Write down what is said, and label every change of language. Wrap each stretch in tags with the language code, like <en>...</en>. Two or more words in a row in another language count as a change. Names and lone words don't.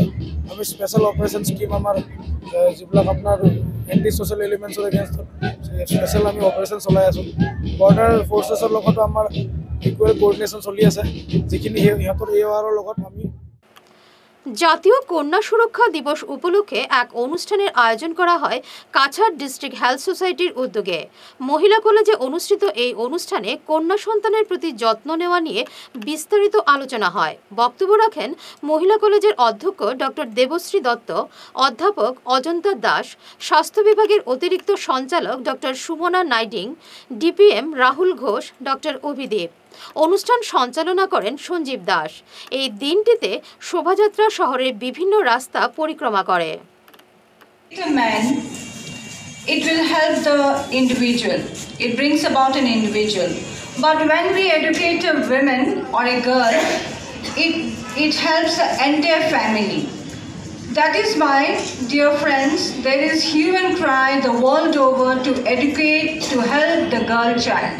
<as>আমি</as> <en>special operation scheme</en> <as>আমাৰ যিবিলাক আপোনাৰ</as> <en>anti social elements</en> <as>এগেইনষ্টত স্পেচিয়েল আমি অপাৰেশ্যন চলাই আছোঁ।</as> <en>border forces</en> <as>লগতো আমাৰ</as> <en>equal coordination</en> <as>চলি আছে, যিখিনি সিহঁতৰ AORৰ লগত আমি।</as> <bn>জাতীয় কন্যা সুরক্ষা দিবস উপলক্ষে এক অনুষ্ঠানের আয়োজন করা হয় কাছাড় ডিস্ট্রিক্ট হেলথ সোসাইটির উদ্যোগে। মহিলা কলেজে অনুষ্ঠিত এই অনুষ্ঠানে কন্যা সন্তানের প্রতি যত্ন নেওয়া নিয়ে বিস্তারিত আলোচনা হয়। বক্তব্য রাখেন মহিলা কলেজের অধ্যক্ষ ডক্টর দেবশ্রী দত্ত, অধ্যাপক অজন্তা দাস, স্বাস্থ্য বিভাগের অতিরিক্ত সঞ্চালক ডক্টর সুমনা নাইডিং, ডিপিএম রাহুল ঘোষ, ডক্টর অভিদীপ। অনুষ্ঠান সঞ্চালনা করেন সঞ্জীব দাস। এই দিনটিতে শোভাযাত্রা শহরের বিভিন্ন রাস্তা পরিক্রমা করে।</bn> <en>It will help the individual. It brings about an individual. But when we educate a woman or a girl, it helps the entire family. That is why, dear friends, there is hue and cry the world over to educate, to help the girl child.</en>